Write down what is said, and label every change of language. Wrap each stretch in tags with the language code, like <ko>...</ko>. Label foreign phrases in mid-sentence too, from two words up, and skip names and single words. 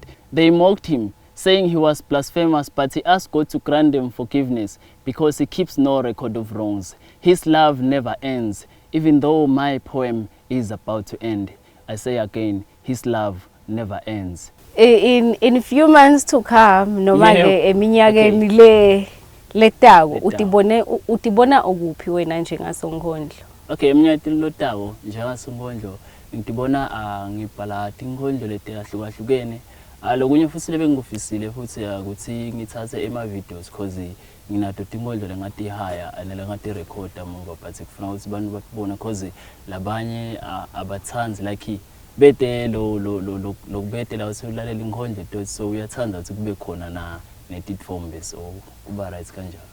<en>They mocked Him, saying He was blasphemous, but He asked God to grant them forgiveness because He keeps no record of wrongs. His love never ends, even though my poem is about to end. I say again, His love never ends. In few months to come,</en> <ss>noma ke eminyakeni letako utibona okuphi wena njengaSonkhondlo? Okay, eminyakeni lotako njengaSonkhondlo ngitibona ngibhala tinkhondlo letahlukahlukene. Lokunye futhi lebengikufisile futhi ukuthi ngithathe ema videos because nginato tinkhondlo lengathi haya ngathi recorda muva but kufuna ukuthi abantu babone because labanye abathanzi like bete lokubete la usulalela inkhondlo so uyathanda ukuthi kube khona na netitfombe so kuba right kanjalo.</ss>